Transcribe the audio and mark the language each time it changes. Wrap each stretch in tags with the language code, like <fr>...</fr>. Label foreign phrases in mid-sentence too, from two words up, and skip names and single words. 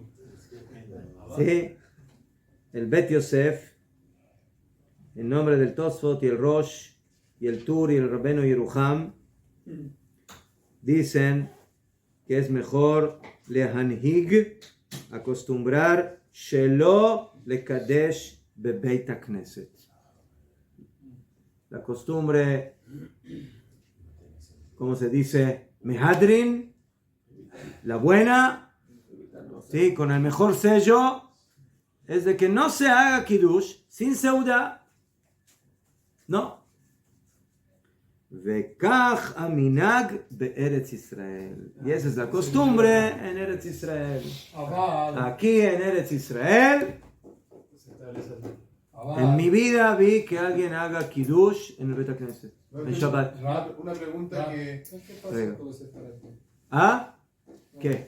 <es>¿sí? El Bet Yosef, en nombre del Tosfot y el Rosh y el Tur y el Rabbeinu Yeruham, dicen que es mejor lehanhig, acostumbrar,</es> <he>שלא לקדש בבית הכנסת.</he> <es>La costumbre, ¿cómo se dice? Mehadrin, la buena, ¿sí? Con el mejor sello, es de que no se haga kiddush sin seudá. No.</es> <he>וכך המנהג בארץ ישראל.</he> <es>Y esa es la costumbre en Eretz Israel. Aquí en Eretz Israel, en mi vida vi que alguien haga kiddush en el</es> <he>בית הכנסת,</he> <es>en Shabbat. Una pregunta que... ¿Qué pasa con ese para ¿Ah? ¿Qué?</es>